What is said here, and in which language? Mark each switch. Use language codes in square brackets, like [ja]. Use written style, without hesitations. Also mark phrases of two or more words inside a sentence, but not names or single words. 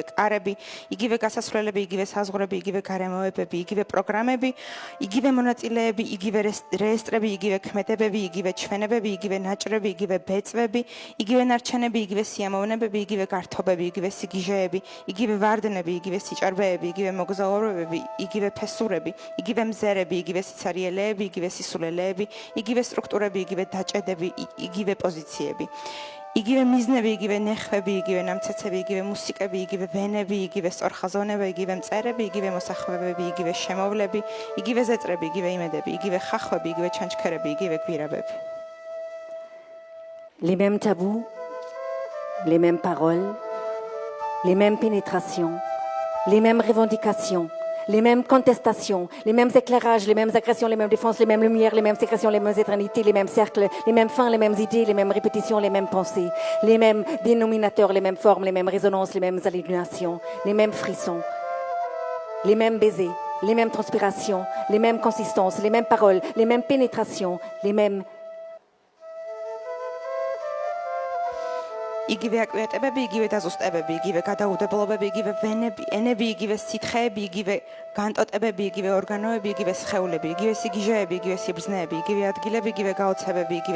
[ka] კარები, იგივე გასასვლელები, იგივე საზღვრები, იგივე გარემოებები, იგივე პროგრამები, იგივე მონაწილეები, იგივე რეესტრები, იგივე ქმედებები, იგივე ჩვენებები, იგივე ნაჭრები, იგივე ბეწვები, იგივე ნარჩენები, იგივე სიამოვნებები, იგივე გართობები, იგივე სიგიჟეები, იგივე ვარდნები, იგივე სიჭარბეები, იგივე მოგზაურობები, იგივე ფესურები, იგივე მზერები, იგივე სიცარიელეები, იგივე სისულელეები, იგივე სტრუქტურები, იგივე დაჭედები, იგივე პოზიციები. იგივე მიზნები, იგივე ნეხვები, იგივე ნამცეცები, იგივე მუსიკები, იგივე ვენები, იგივე სწორხაზოვნება, იგივე მწერები, იგივე მოსახლეები, იგივე შემოვლები, იგივე ზეწრები, იგივე იმედები, იგივე ხახვები, იგივე ჩანჩქერები, იგივე გვირაბები. [fr] Les mêmes tabous, les mêmes paroles, les mêmes pénétrations, les mêmes revendications, les mêmes contestations, les mêmes éclairages, les mêmes agressions, les mêmes défenses, les mêmes lumières, les mêmes sécrétions, les mêmes éternités, les mêmes cercles, les mêmes fins, les mêmes idées, les mêmes répétitions, les mêmes pensées, les mêmes dénominateurs, les mêmes formes, les mêmes résonances, les mêmes hallucinations, les mêmes frissons, les mêmes baisers, les mêmes transpirations, les mêmes consistances, les mêmes paroles, les mêmes pénétrations, les mêmes [ka] იგივე აკვიატებები, იგივე დაზუსტებები, იგივე გადაუდებლობები, იგივე ვენები, ენები, იგივე სითხეები, იგივე განტოტებები, იგივე ორგანოები, იგივე სხეულები, იგივე სიგიჟეები, იგივე სიბრძნეები, იგივე ადგილები, იგივე გაოცებები, იგივე